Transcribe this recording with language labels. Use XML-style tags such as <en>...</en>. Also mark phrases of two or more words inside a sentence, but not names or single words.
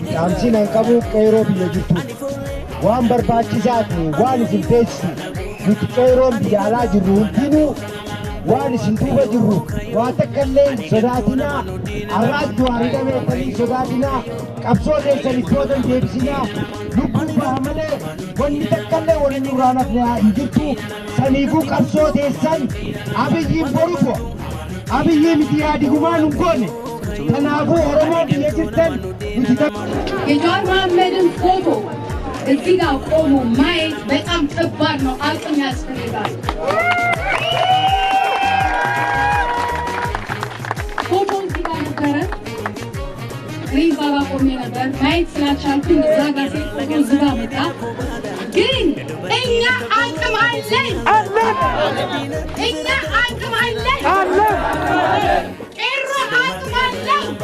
<om>Dhaamsiin an qabu qeerroo biyya jirtu waan barbaachisaati waan isin teessisu nuti qeerroon biyya alaa jirru hundinuu waan isin duuba jirru waa takka illee sodaatinaa har'aatti waa hidhameetanii sodaatinaa qabsoo keessan ittootan deebisinaa lubbuun baha malee wanni takka illee waliin nurraa nafne hin jirtu saniifuu qabsoo teessan Abiyyiin boruko Abiyyi miti yaadigumaan hin goone kanaafuu Oromoo biyya jirtan</om> <am>የጀዋር መሐመድን ፎቶ እዚህ ጋር ቆሞ ማየት በጣም ከባድ ነው፣ አቅም ያስፈልጋል። ፎቶ እዚህ ጋር ነበረ፣ እኔ እዛ ጋር ቆሜ ነበር። ማየት ስላልቻልኩኝ እዛ ጋር ሴት ፎቶ እዚህ ጋር መጣ። ግን እኛ አቅም አለን፣ እኛ አቅም አለን፣ ቄሮ አቅም አለው፣</am>